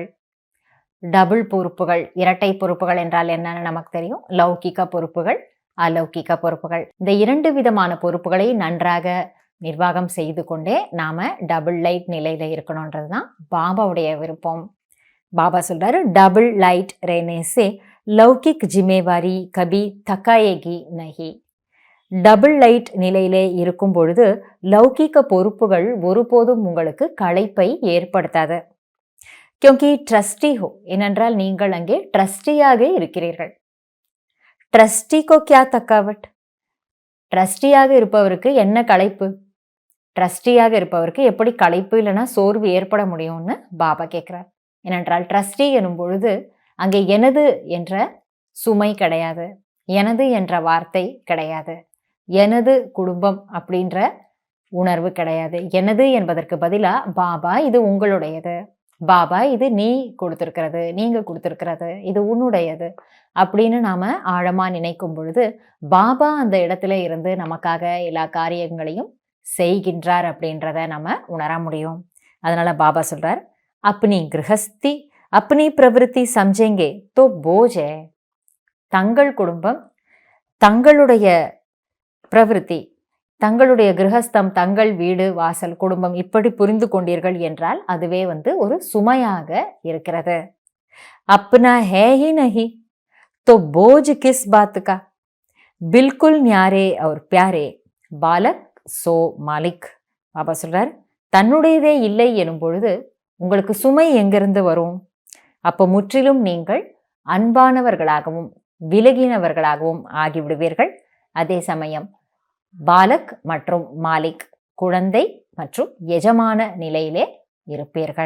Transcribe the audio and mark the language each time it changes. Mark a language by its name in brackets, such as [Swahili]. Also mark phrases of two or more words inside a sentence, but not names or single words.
[Tamil] டபுள் பொறுப்புகள், இரட்டை பொறுப்புகள் என்றால் என்னன்னு நமக்கு தெரியும். லௌகிக பொறுப்புகள், அலௌகிக பொறுப்புகள். இந்த 2 விதமான பொறுப்புகளை நன்றாக நிர்வாகம் செய்து கொண்டே நாம [English] double light [Tamil] நிலையில இருக்கணும்ன்றதுதான் பாபாவுடைய விருப்பம். பாபா சொல்றாரு, [English] double light [Hindi] रहने से लौकिक जिम्मेवारी कभी थकाएगी नहीं. [English] double light [Tamil] நிலையிலே இருக்கும் பொழுது லௌகிக பொறுப்புகள் ஒருபோதும் உங்களுக்கு களைப்பை ஏற்படுத்தாது. [Hindi] क्योंकि ट्रस्टी हो, [Tamil] ஏனென்றால் நீங்கள் அங்கே ட்ரஸ்டியாக இருக்கிறீர்கள். [Hindi] ट्रस्टी को क्या थकावट? [Tamil] ட்ரஸ்டியாக இருப்பவருக்கு என்ன களைப்பு? ட்ரஸ்டியாக இருப்பவருக்கு எப்படி களைப்பு இல்லைன்னா சோர்வு ஏற்பட முடியும்னு பாபா கேட்கிறார். ஏனென்றால் ட்ரஸ்டி எனும் பொழுது அங்கே எனது என்ற சுமை கிடையாது, எனது என்ற வார்த்தை கிடையாது, எனது குடும்பம் அப்படின்ற உணர்வு கிடையாது. எனது என்பதற்கு பதிலா பாபா இது உங்களுடையது, பாபா இது நீ கொடுத்திருக்கிறது, நீங்க கொடுத்திருக்கிறது, இது உன்னுடையது அப்படின்னு நாம ஆழமா நினைக்கும் பொழுது பாபா அந்த இடத்துல இருந்து நமக்காக எல்லா காரியங்களையும் செய்கின்றார் அப்படின்றத நம்ம உணர முடியும். அதனால பாபா சொல்றார், [Hindi] अपनी गृहस्थी अपनी प्रवृत्ति समझेंगे तो बोझ है. [Tamil] தங்கள் குடும்பம், தங்களுடைய பிரவருத்தி, தங்களுடைய கிரகஸ்தம், தங்கள் வீடு வாசல் குடும்பம் இப்படி புரிந்து கொண்டீர்கள் என்றால் அதுவே ஒரு சுமையாக இருக்கிறது. [Hindi] अपना है ही नहीं तो बोझ किस बात का. बिल्कुल न्यारे और प्यारे बालक सो मालिक. [Tamil] பாபா சொல்றார், தன்னுடையதே இல்லை எனும் பொழுது உங்களுக்கு சுமை எங்கிருந்து வரும்? அப்போ முற்றிலும் நீங்கள் அன்பானவர்களாகவும் விலகினவர்களாகவும் ஆகிவிடுவீர்கள். அதே சமயம் பாலக் மற்றும் மாலிக், குழந்தை மற்றும் எஜமான நிலையிலே இருப்பீர்கள்.